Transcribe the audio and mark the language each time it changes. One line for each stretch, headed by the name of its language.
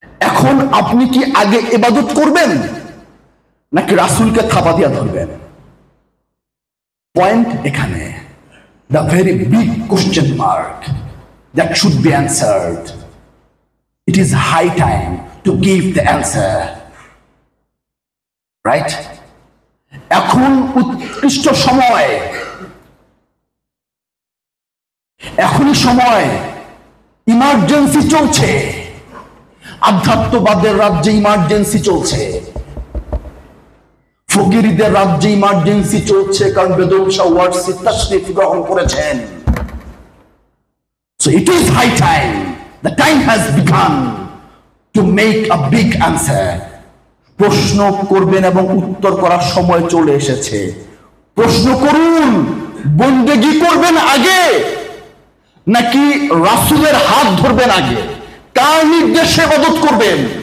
Bangla: এখন আপনি কি আগে ইবাদত করবেন নাকি রাসূলকে থাবা দিয়া ধরবেন? পয়েন্ট এখানে,
English: The very big question mark that should be answered. It is high time to give the answer. Right?
Bangla: এখন উৎকৃষ্ট সময়, এখনই সময়। ইমার্জেন্সি চলছে, আধ্যাত্মবাদের রাজ্যে ইমার্জেন্সি চলছে, ফকিরদের রাজ্যে ইমার্জেন্সি চলছে, কারণ বেদম শাহ ওয়ার্সি তাশরিফ গ্রহণ করেছেন।
English: So it is high time, the time has begun to make a big answer.
Bangla: প্রশ্ন করবেন এবং উত্তর করার সময় চলে এসেছে। প্রশ্ন করুন, বন্দেগী করবেন আগে নাকি রাসূলের হাত ধরবেন আগে? কার নির্দেশে ইবাদত করবেন?